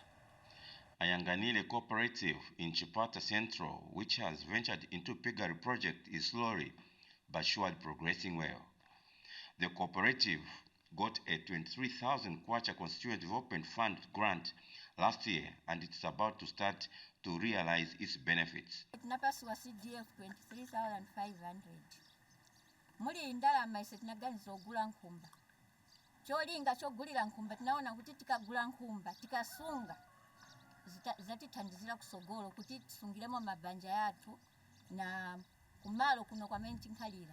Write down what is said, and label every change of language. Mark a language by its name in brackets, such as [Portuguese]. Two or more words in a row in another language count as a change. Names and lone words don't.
[English] Ayanganile Cooperative in Chipata Central, which has ventured into piggery project, is slowly but surely progressing well. The cooperative got a 23,000 kwacha Constituent Development Fund grant last year, and it's about to start to realize its benefits. [Nyanja] Tunapaswa CDF 23,500. Muli ndalama isetinaganiza ogula nkumba. Cholinga chogulira nkumba tunaona kuti tikagula nkumba tikasunga zatithandizira kusogolo kuti tisungiremo mabanja yathu na kumalo kuno kwamene tinkhalira.